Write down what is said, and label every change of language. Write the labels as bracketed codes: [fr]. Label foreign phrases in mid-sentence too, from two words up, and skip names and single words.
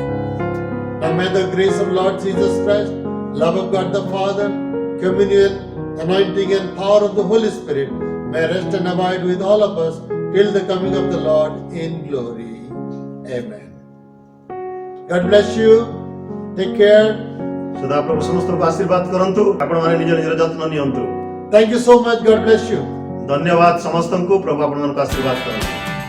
[en] Now may the grace of Lord Jesus Christ, love of God the Father, communion, anointing and power of the Holy Spirit may rest and abide with all of us till the coming of the Lord in glory. Amen. God bless you. Take care. [or] ସଦାପ୍ରଭୁ ସମସ୍ତଙ୍କୁ ଆଶୀର୍ବାଦ କରନ୍ତୁ। ଆପଣମାନେ ନିଜ ନିଜର ଯତ୍ନ ନିଅନ୍ତୁ। [en] Thank you so much. God bless you. [or] ଧନ୍ୟବାଦ ସମସ୍ତଙ୍କୁ। ପ୍ରଭୁ ଆପଣମାନଙ୍କୁ ଆଶୀର୍ବାଦ କରନ୍ତୁ।